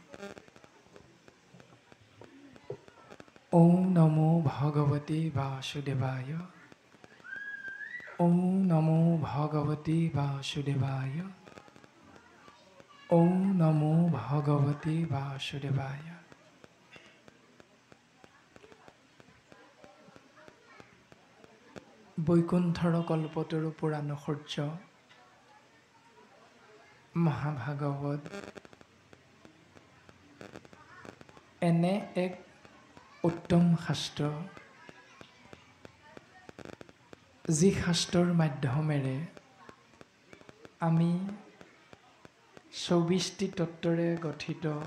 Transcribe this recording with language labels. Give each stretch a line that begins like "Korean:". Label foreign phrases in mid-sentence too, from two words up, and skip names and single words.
Sanskrit: ওম নমো ভগবতে বাসুদেবায়। ওম নমো ভগবতে বাসুদেবায়। ওম নমো ভগবতে বাসুদেবায়।
Assamese: বৈকুণ্ঠৰ কল্পতৰু পুৰাণ সূৰ্য মহাভাগৱত এনে এক উত্তম শাস্ত্ৰ, যি শাস্ত্ৰৰ মাধ্যমেৰে আমি ২৪টি তত্ত্বৰে গঠিত